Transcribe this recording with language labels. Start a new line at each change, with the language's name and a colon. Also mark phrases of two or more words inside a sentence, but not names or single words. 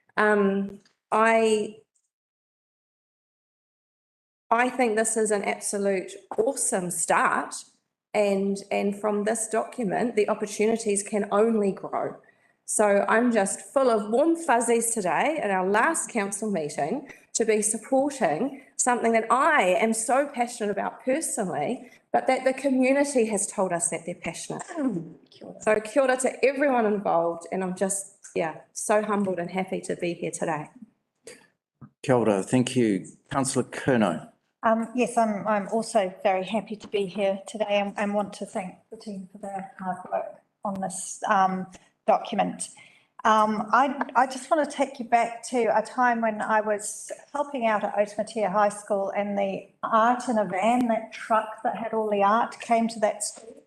English: I think this is an absolute awesome start, and from this document, the opportunities can only grow. So I'm just full of warm fuzzies today at our last council meeting to be supporting something that I am so passionate about personally, but that the community has told us that they're passionate. So
Māori: kia ora
English: to everyone involved, and I'm just, so humbled and happy to be here today.
Māori: Kia ora,
English: thank you. Councillor Curnow. Yes, I'm also very happy to be here today and want to thank the team for their hard work on this document. I just want to take you back to a time when I was helping out at Otamatea High School, and the art in a van, that truck that had all the art, came to that school.